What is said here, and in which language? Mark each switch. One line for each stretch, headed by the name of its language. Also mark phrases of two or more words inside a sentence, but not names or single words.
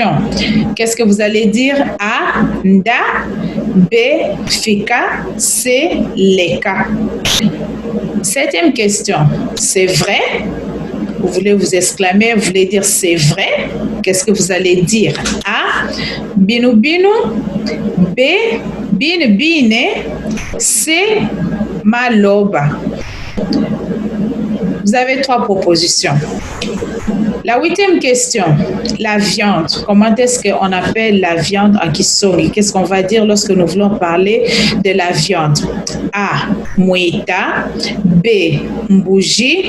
French: Qu'est-ce que vous allez dire?
Songe: A, nda. B, fika.
French: C, leka. 7e question. C'est vrai? Vous voulez vous exclamer, vous voulez dire c'est vrai? Qu'est-ce que vous allez dire? A,
Songe: binu binu. B, bine bine. C, maloba.
French: Vous avez 3 propositions. La 8e question, la viande. Comment est-ce qu'on appelle la viande en Kisonge? Qu'est-ce qu'on va dire lorsque nous voulons parler de la viande?
Songe: A, muita. B, mbouji.